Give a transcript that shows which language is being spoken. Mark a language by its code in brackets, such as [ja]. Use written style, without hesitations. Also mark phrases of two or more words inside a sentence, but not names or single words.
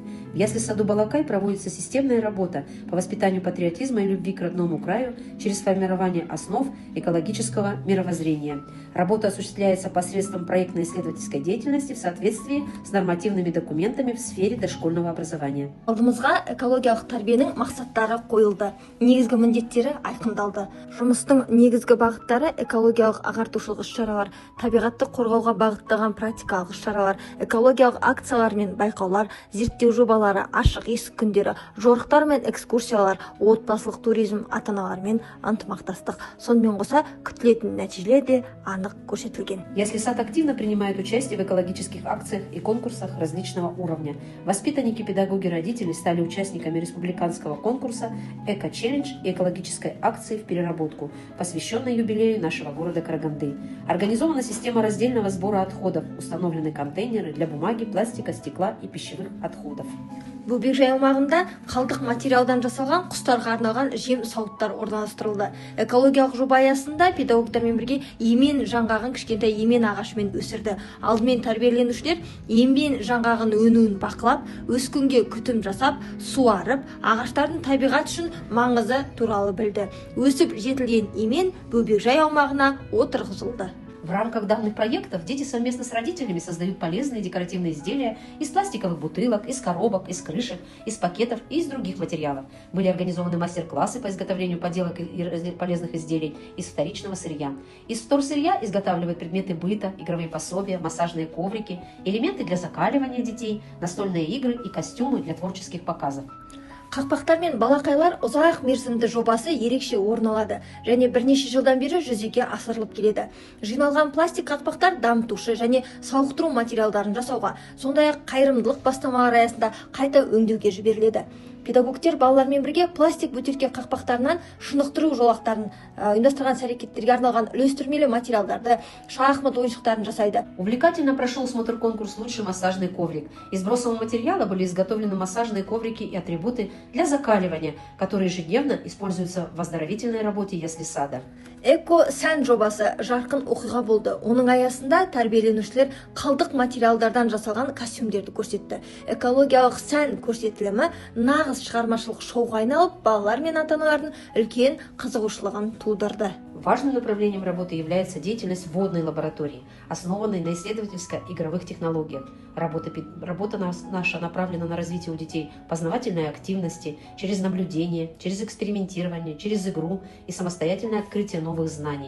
[ru] В ясли-саду Балакай проводится системная работа по воспитанию патриотизма и любви к родному краю через формирование основ экологического мировоззрения. Работа осуществляется посредством проектно-исследовательской деятельности в соответствии с нормативными документами в сфере дошкольного образования. [kk] Алдымызға экологиялық тәрбиенің мақсаттары қойылды. Негізгі міндеттері айқындалды. Жұмыстың негізгі бағыттары экологиялық ағартушылық іс-шаралар, табиғатты қорғауға бағытталған практикалық іс-шаралар, экологиялық акциялар мен байқаулар, зерттеу жобалары, ашық есік күндері, жорықтар мен экскурсиялар, отбасылық туризм, ата-аналармен ынтымақтастық. Сонымен қоса күтілетін нәтижелер де анық көрсетілген. [ru] Ясли-сад активно принимает участие в экологических акциях и конкурсах различного уровня. Воспитанники, педагоги, родители стали участниками республиканского конкурса «Эко-челлендж» и экологической акции в переработку, посвященной юбилею нашего города Караганды. Организована система раздельного сбора отходов, установлены контейнеры для бумаги, пластика, стекла и пищевых отходов. [kk] Бөбекжай аумағында қалдық материалдан жасалған құстарға арналған жем сауыттар орналастырылды. Экологиялық жоба аясында педагогтармен бірге емен жаңғағын кішкентай емен ағашымен өсірді. Алдымен тәрбиеленушілер емен жаңғағын өнуін бақылап, өскінге күтім жасап, суарып, ағаштардың табиғат үшін маңызы туралы білді. Өсіп жетілген емен Бөбекжай аумағына отырғызылды. [ru] В рамках данных проектов дети совместно с родителями создают полезные декоративные изделия из пластиковых бутылок, из коробок, из крышек, из пакетов и из других материалов. Были организованы мастер-классы по изготовлению поделок и полезных изделий из вторичного сырья. Из вторсырья изготавливают предметы быта, игровые пособия, массажные коврики, элементы для закаливания детей, настольные игры и костюмы для творческих показов. [kk] Қақпақтар мен балақайлар ұзақ мерзімді жобасы ерекше орын алады және бірнеше жылдан бері жүзеге асырылып келеді. Жиналған пластик қақпақтар дамытушы және сауықтыру материалдарын жасауға, сондай-ақ қайырымдылық бастамалары аясында қайта өңдеуге жіберіледі. Педагогтер балалармен бірге пластик бөтелке қақпақтарынан шынықтыру жолақтарын, ұйымдастырған әрекеттерге арналған үлестірмелі материалдарды, шахмат ойыншықтарын жасайды. [ru] Увлекательно прошел смотр-конкурс «Лучший массажный коврик». Из бросового материала были изготовлены массажные коврики и атрибуты для закаливания, которые ежедневно используются в оздоровительной работе ясли-сада. [kk] Эко-сән жобасы жарқын оқиға болды. Оның аясында тәрбиеленушілер қалдық материалдардан жасалған костюмдерді көрсетті. Экологиялық сән көрсетілімі нағыз шығармашылық шоуға айналып, балалар мен ата-аналардың үлкен қызығушылығын тудырды. [ru] Важным направлением работы является деятельность водной лаборатории, основанной на исследовательско-игровых технологиях. Работа наша направлена на развитие у детей познавательной активности, через наблюдение, через экспериментирование, через игру и самостоятельное открытие новых знаний.